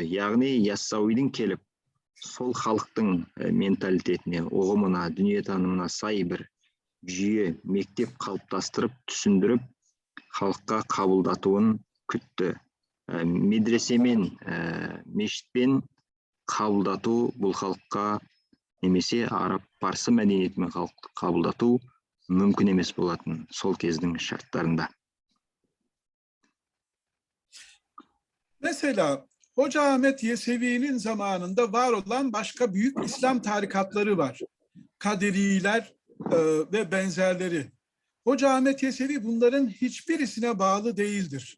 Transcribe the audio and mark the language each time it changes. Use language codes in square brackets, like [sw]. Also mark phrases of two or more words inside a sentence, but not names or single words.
[kk] Яғни Яссауидің келіп, сол халықтың менталитетіне, ұғымына, дүниетанымына сай бір жүйе, мектеп қалыптастырып, түсіндіріп, халыққа қабылдатуын күтті. Медресемен, мешітпен қабылдату бұл халыққа немесе араб парсы мәдениетімен қабылдату мүмкін емес болатын сол кездің şartlarında. [tr] Mesela Hoca Ahmet Yesevi'nin zamanında var olan başka büyük İslam tarikatları var. Kadiriler ve benzerleri. Hoca Ahmet Yesevi bunların hiçbirisine bağlı değildir.